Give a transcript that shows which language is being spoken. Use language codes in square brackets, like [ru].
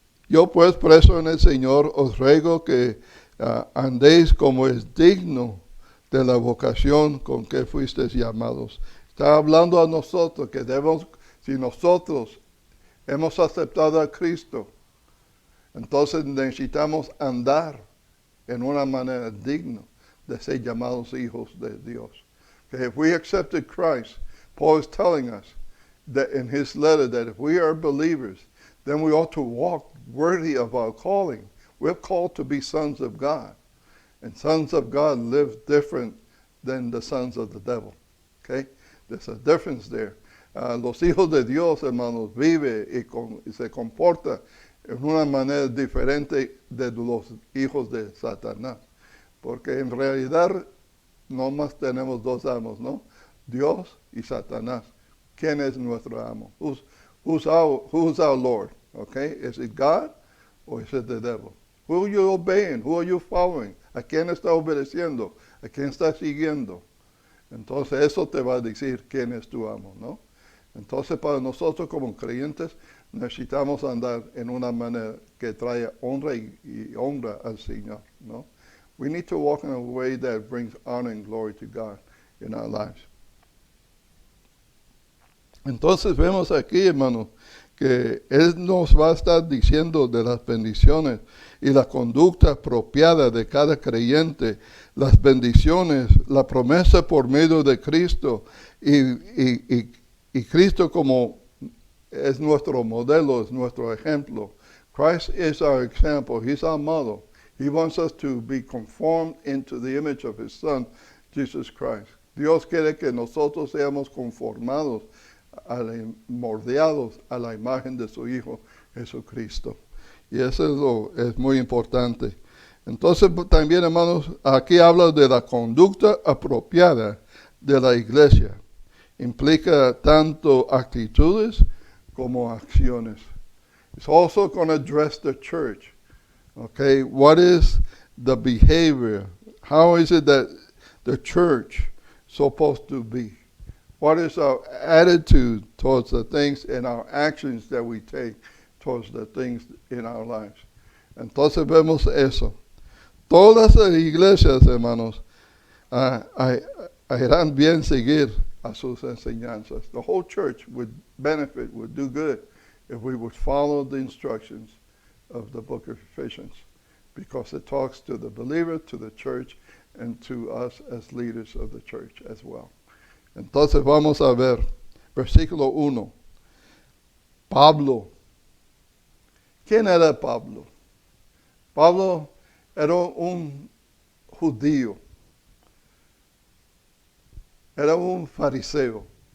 [es] Yo pues preso en el Señor os ruego que andéis como es digno de la vocación con que fuisteis llamados. Está hablando a nosotros que debemos, si nosotros hemos aceptado a Cristo, entonces necesitamos andar en una manera digna de ser llamados hijos de Dios. [en] Okay, if we accepted Christ, Paul is telling us that in his letter that if we are believers, then we ought to walk worthy of our calling. We're called to be sons of God. And sons of God live different than the sons of the devil. Okay? There's a difference there. [es] Los hijos de Dios, hermanos, vive y se comporta en una manera diferente de los hijos de Satanás. Porque en realidad no más tenemos dos amos, ¿no? Dios y Satanás. ¿Quién es nuestro amo? [en] Who's our Lord? Okay? Is it God or is it the devil? Who are you obeying? Who are you following? [es] ¿A quién está obedeciendo? ¿A quién está siguiendo? Entonces eso te va a decir quién es tu amo, ¿no? Entonces para nosotros como creyentes necesitamos andar en una manera que traiga honra y honra al Señor, ¿no? [en] We need to walk in a way that brings honor and glory to God in our lives. [es] Entonces vemos aquí, hermanos, que Él nos va a estar diciendo de las bendiciones y la conducta apropiada de cada creyente, las bendiciones, la promesa por medio de Cristo y Cristo como es nuestro modelo, es nuestro ejemplo. [en] Christ is our example. He's our model. He wants us to be conformed into the image of His Son, Jesus Christ. [es] Dios quiere que nosotros seamos conformados, moldeados a la imagen de su Hijo Jesucristo. Y eso es muy importante. Entonces también, hermanos, aquí habla de la conducta apropiada de la iglesia. Implica tanto actitudes como acciones. [en] It's also going to address the church. Okay, what is the behavior? How is it that the church supposed to be? What is our attitude towards the things and our actions that we take towards the things in our lives? [es] Entonces vemos eso. Todas las iglesias, hermanos, irán bien seguir a sus enseñanzas. [en] The whole church would benefit, would do good if we would follow the instructions of the book of Ephesians, because it talks to the believer, to the church, and to us as leaders of the church as well. [es] Entonces vamos a ver, versículo 1. Pablo. ¿Quién era Pablo? Pablo era un judío. Era un fariseo.